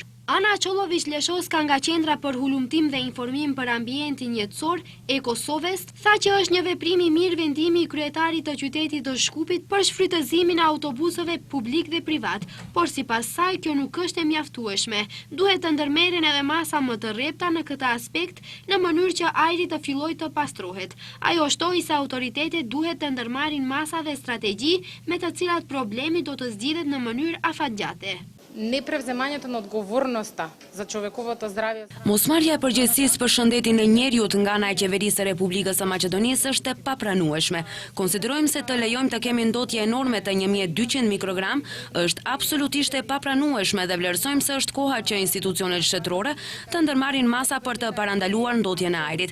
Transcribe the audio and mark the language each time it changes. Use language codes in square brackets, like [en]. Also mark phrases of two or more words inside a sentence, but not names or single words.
[sq] Ana Qollović-Leshoska nga Qendra për Hulumtim dhe Informim për Ambientin Jetësor e Kosovës tha që është një veprim i mirë vendimi i kryetarit të qytetit të Shkupit për shfrytëzimin e autobusëve publik dhe privat, por sipas saj kjo nuk është e mjaftueshme. Duhet të ndërmerren edhe masa më të rrepta në këtë aspekt në mënyrë që ajri të fillojë të pastrohet. Ajo shtoi se autoritetet duhet të ndërmarrin masa dhe strategji me të cilat problemi do të zgjidhet në mënyrë afatgjate. [mk] Непревземањето на одговорноста за човековото здравје. [sq] Mosmarrja e përgjegjësisë për shëndetin e njerëzit nga ana e qeverisë së Republikës së Maqedonisë është e papranueshme. Konsiderojmë se të lejojmë të kemi ndotje enorme të 1200 mikrogram është absolutisht e papranueshme dhe vlerësojmë se është koha që institucionet shtetërore të ndërmarrin masa për të parandaluar ndotjen e ajrit.